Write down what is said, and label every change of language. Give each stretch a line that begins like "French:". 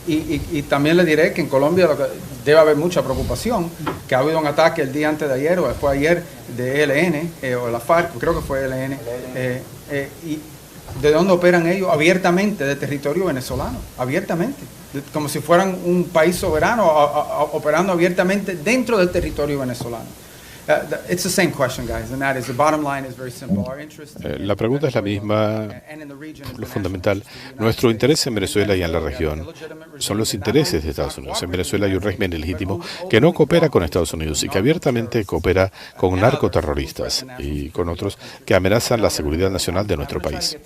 Spanish: Y también le diré que en Colombia debe haber mucha preocupación, que ha habido un ataque el día antes de ayer, o fue ayer, de ELN, o la FARC, creo que fue ELN, y ¿de dónde operan ellos? Abiertamente, de territorio venezolano, abiertamente, como si fueran un país soberano, operando abiertamente dentro del territorio venezolano.
English: It's the same question, guys, and that is the bottom line is very simple. Our interest
Spanish: La pregunta es la misma, lo fundamental. Nuestro interés en Venezuela y en la región son los intereses de Estados Unidos. En Venezuela hay un régimen ilegítimo que no coopera con Estados Unidos y que abiertamente coopera con narcoterroristas y con otros que amenazan la seguridad nacional de nuestro país.